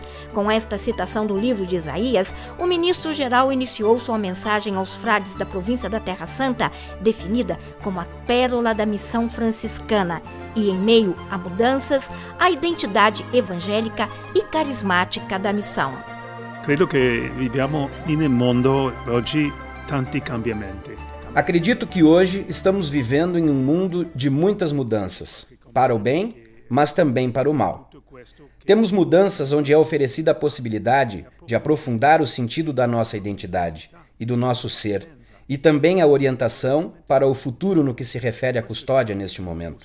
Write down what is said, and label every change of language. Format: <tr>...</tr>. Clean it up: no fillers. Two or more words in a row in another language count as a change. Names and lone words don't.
<pt>Com esta citação do livro de Isaías, o ministro-geral iniciou sua mensagem aos frades da província da Terra Santa, definida como a pérola da missão franciscana, e em meio a mudanças, a identidade evangélica e carismática da missão.</pt> <it>Credo che viviamo in un mondo oggi tanti cambiamenti.</it> <pt>Acredito que hoje estamos vivendo em um mundo de muitas mudanças, para o bem, mas também para o mal. Temos mudanças onde é oferecida a possibilidade de aprofundar o sentido da nossa identidade e do nosso ser, e também a orientação para o futuro no que se refere à custódia neste momento.</pt>